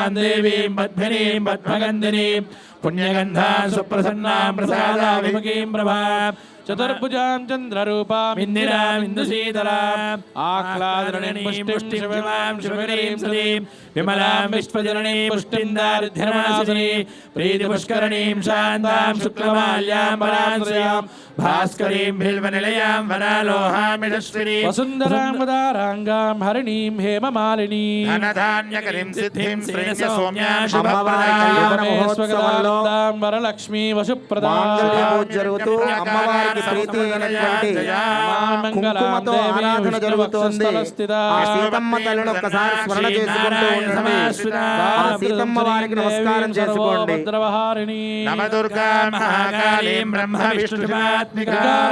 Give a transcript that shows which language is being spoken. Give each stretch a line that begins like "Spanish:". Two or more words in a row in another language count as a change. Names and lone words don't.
Sanskrit: देवीं पद्मिनीं पद्मगन्धिनीं पुण्यगन्धां सुप्रसन्नां प्रसादाभिमुखीं प्रभां चतुर्भुजां चन्द्ररूपां इन्दिरां इन्दुशीतलाम् आह्लादरणीं पुष्टिं शिवमां शिवकरीं सतीं विमलां विश्वजननीं पुष्टिं दारिद्र्यनाशिनीं प्रीतिपुष्करणीं शान्तां शुक्लमाल्यां पराश्रयां भास्करीं बिल्वनिलयां वनालोहामिषश्रीं वसुन्धरां वदाराङ्गां हरिणीं हेममालिनीं धनधान्यकरीं सिद्धिं श्रेयसौम्यां शुभप्रदां वरलक्ष्मी वसुप्रदां
Telugu: జరుగుతూ అమ్మవారికి ప్రీతి అయినటువంటి కుంకుమతో ఆరాధన జరుగుతోంది. ఆ సీతమ్మ తల్లిని ఒక్కసారి స్మరణ చేసుకుంటూ ఉండడమే. ఆ సీతమ్మ వారికి నమస్కారం చేసుకోండి.
Sanskrit: నవదుర్గా మహాకాళీం బ్రహ్మ విష్ణుమాత్మికాం